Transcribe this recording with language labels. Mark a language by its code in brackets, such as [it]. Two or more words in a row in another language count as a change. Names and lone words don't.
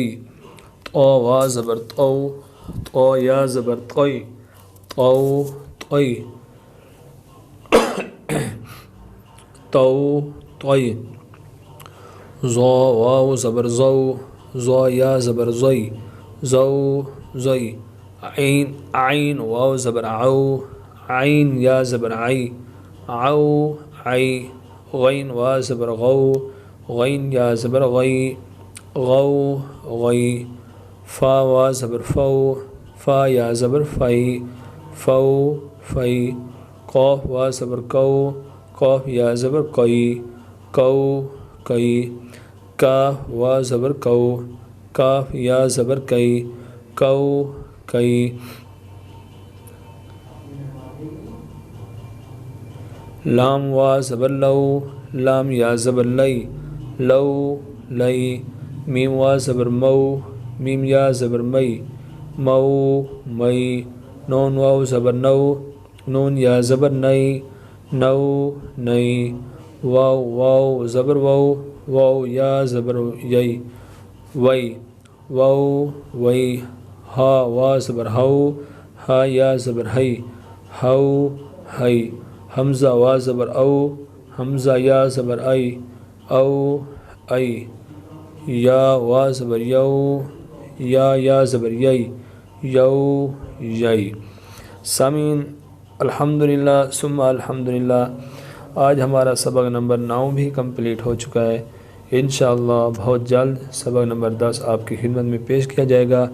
[ur] طا وا زبر طو، طا یا زبر طئی، طو طئی۔ طو طئی۔ ظا واو زبر زو، ظا یا زبر زئی، زو زئی۔ عین، عین واو زبر عو، عین یا زبر عئی، عو عئی۔ غین وا زبر غو، غین یا زبر غئی، غو غئی۔ فا وا زبر فو، فا یا زبر فئی، فو فئی۔ قاف وا زبر کو، قاف یا زبر کئی، کو کئی۔ کاف وا زبر کو، کاف یا زبر کئی، کو کئی۔ لام وا زبر لو، لام یا زبر لئی، لو لئی۔ میم وا زبر مو، میم یا زبر مئی، مو مئی۔ نون واو زبر نو، نون یا زبر نئی، نو نئی۔ واو واو زبر وو، واو یا زبر یئی، وئی، وو وئی۔ ہا وا زبر ہو، ہا یا زبر ہئی، ہو ہئی۔ حمزہ وا زبر او، حمزہ یا زبر ای، او ای۔ یا وا زبر یو، یا زبر یئی، یو یئی۔ سامعین [ar] الحمدللہ ثم الحمدللہ، [ur] آج ہمارا سبق نمبر 9 بھی کمپلیٹ ہو چکا ہے۔ انشاءاللہ بہت جلد سبق نمبر 10 آپ کی خدمت میں پیش کیا جائے گا۔